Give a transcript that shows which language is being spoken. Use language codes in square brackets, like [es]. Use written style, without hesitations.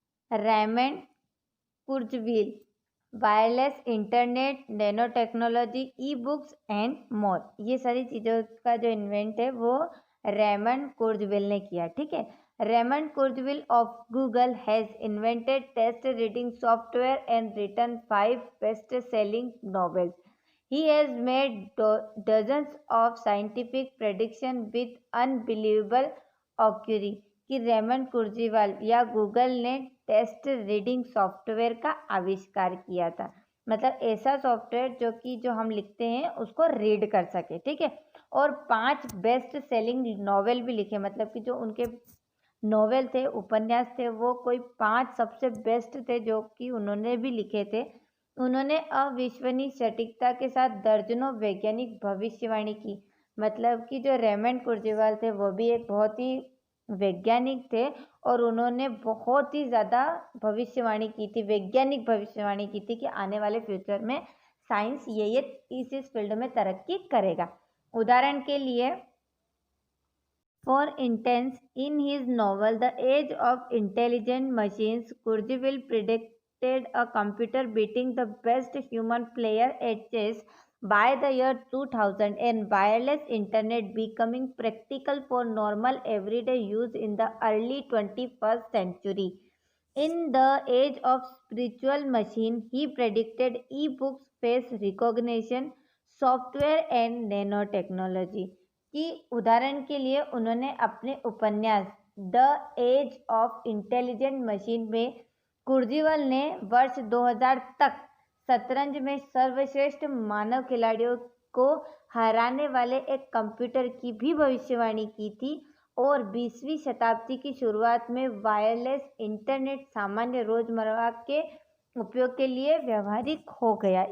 [hi] Raymond कुर्जवील, [en] wireless internet, nano technology, e books and more, [hi] ये सारी चीज़ों का जो इन्वेंट है वो रेमंड कुर्जवील ने किया। ठीक है। [en] Raymond Kurzweil of Google has invented text reading software and written 5 best selling novels. He has made dozens of scientific prediction with unbelievable accuracy. [hi] कि रेमंड कुर्जीवाल या गूगल ने टेस्ट रीडिंग सॉफ्टवेयर का आविष्कार किया था, मतलब ऐसा सॉफ्टवेयर जो हम लिखते हैं उसको रीड कर सके। ठीक है। और 5 बेस्ट सेलिंग नॉवेल भी लिखे, मतलब कि जो उनके नॉवेल थे, उपन्यास थे, वो कोई 5 सबसे बेस्ट थे जो कि उन्होंने भी लिखे थे। उन्होंने अविश्वसनीय सटीकता के साथ दर्जनों वैज्ञानिक भविष्यवाणी की, मतलब कि जो रेमंड कुर्जीवाल थे वो भी एक बहुत ही वैज्ञानिक थे और उन्होंने बहुत ही ज़्यादा भविष्यवाणी की थी, वैज्ञानिक भविष्यवाणी की थी कि आने वाले फ्यूचर में साइंस ये इस फील्ड में तरक्की करेगा। उदाहरण के लिए, [en] For instance, in his novel the age of intelligent machines, Kurzweil predicted a computer beating the best human player at chess by the year 2000 and wireless internet becoming practical for normal everyday use in the early 21st century. In the age of spiritual machine, he predicted e-books, face recognition, software and nanotechnology. [hi] कि उदाहरण के लिए उन्होंने अपने उपन्यास the age of intelligent machine में कुर्जीवाल ने वर्ष 2000 तक शतरंज में सर्वश्रेष्ठ मानव खिलाड़ियों को हराने वाले एक कंप्यूटर की भी भविष्यवाणी की थी और 20वीं शताब्दी की शुरुआत में वायरलेस इंटरनेट सामान्य रोजमर्रा के उपयोग के लिए व्यावहारिक हो गया।